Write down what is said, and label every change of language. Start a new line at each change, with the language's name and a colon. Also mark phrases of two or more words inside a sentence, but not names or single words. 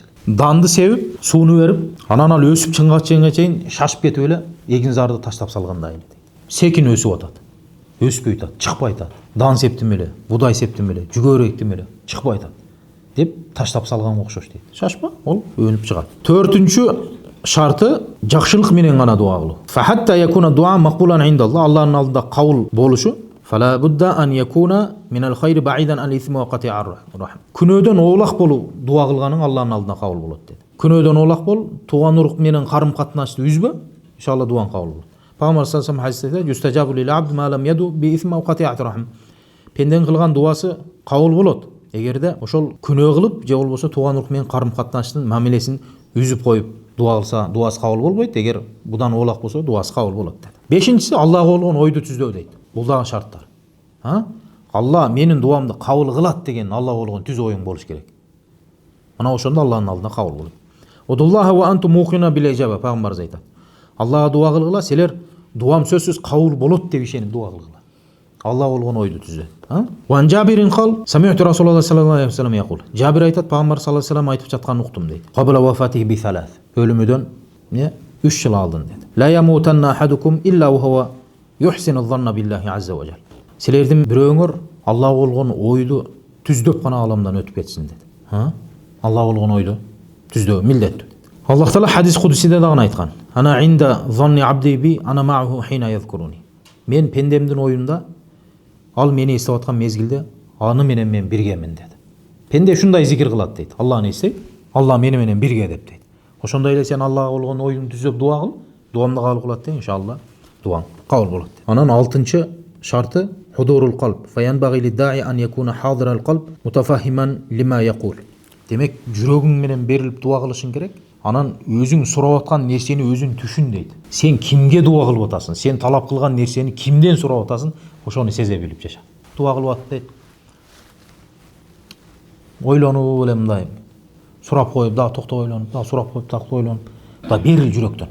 Kyrgyz: Данды себип, сууну берип, анан ал өсүп чыгынга чейин шашып кетип эле эгин зарды таштап салгандай эле. Секин өсүп атат. Өспөй атат, чыкпай атат. Дан септим эле, будай септим эле, жүгөрү эктим эле, чыкпай атат. Деп таштап салганга окшош дейт. Шашпа, ол өнүп чыгат. Төртүнчү шарты жакшылык менен гана дуа кылуу.
Arabic: فحتى يكون الدعاء مقبولا عند الله.
Kyrgyz: Аллахтын алдында кабыл болушу
Arabic: فلا بد أن يكون من الخير بعيدا عن الإثم وقطيع الرحم.
Kyrgyz: Күнөөдөн оолак болуу дуа кылганың Аллахтын алдына кабыл болот dedi. Күнөөдөн оолак бол, туган урук менен карым катнашты үзбө, иншалла дуаң кабыл болот.
Arabic: Пайгамбар صلى الله عليه وسلم
Kyrgyz: хадисте
Arabic: "يستجاب للعبد ما لم يدع بإثم وقطيعة رحم."
Kyrgyz: Пенден кылган дуасы кабыл болот. Эгерде ошол күнөө кылып, же болбосо туган урук менен карым катнаштын мамилесин үзүп коюп дуа кылса, дуасы кабыл болбойт. Эгер будан оолак болсо, дуасы кабыл болот dedi. Бешинчиси Аллага болгон ойду түздөө дейт. Бул дагы шарттар. Алла менин дуамды кабыл кылат деген Аллага болгон түз оюң болуш керек. Мына ошондо Алланын алдына кабыл болот.
Arabic: ادعوا الله وأنتم موقنون بالإجابة.
Kyrgyz: Пайгамбарыбыз айтат. Аллага дуа кылгыла, силер дуам сөзсүз кабыл болот деп ишенип дуа кылгыла. Алла болгон ойду түзөт.
Arabic: عن جابر قال سمعت رسول الله صلى الله عليه وسلم يقول.
Kyrgyz: Жабир айтат, пайгамбар
Arabic: саллаллаху алейхи ва саллям
Kyrgyz: айтып жаткан уктум дейт.
Arabic: قبل وفاته بثلاث.
Kyrgyz: Өлүмүдөн 3 жыл алдын dedi.
Arabic: لا يموتن أحدكم إلا وهو يحسن الظن بالله عز وجل.
Kyrgyz: Силердин бирөөңөр Алла болгон ойду түздөп гана аламдан өтүп кетсин dedi. Алла болгон ойду түздөп милдеттүү. Аллах Таала хадис кудусиде дагы айткан.
Arabic: أنا عند ظن عبدي بي وأنا معه حين يذكرني.
Kyrgyz: Мен пендемдин оюнда, ал мени эстеп аткан мезгилде аны менен мен биргемин dedi. Пенде ушундай зикир кылат дейт. Алланы эстейт, Алла мени менен бирге деп дейт. Ошондой эле сен Аллага болгон оюңду түзөп дуа кыл, дуамды кабыл кылат дейт, иншалла дуаң кабыл болот. Анан 6-чы шарты
Arabic: حضور القلب. فينبغي للداعي أن يكون حاضر القلب متفهما لما يقول.
Kyrgyz: Демек, жүрөгүң менен берилип дуа кылышың керек. Анан өзүң сурап аткан нерсени өзүң түшүн дейт. Сен кимге дуа кылып атасың? Сен талап кылган нерсени кимден сурап атасың? Ошону сезе билип жаша. Дуа кылып ат дейт. Ойлонуп эле мындай сурап коюп, дагы токтоп ойлонуп, дагы сурап коюп, дагы ойлонуп, дагы берил жүрөктөн.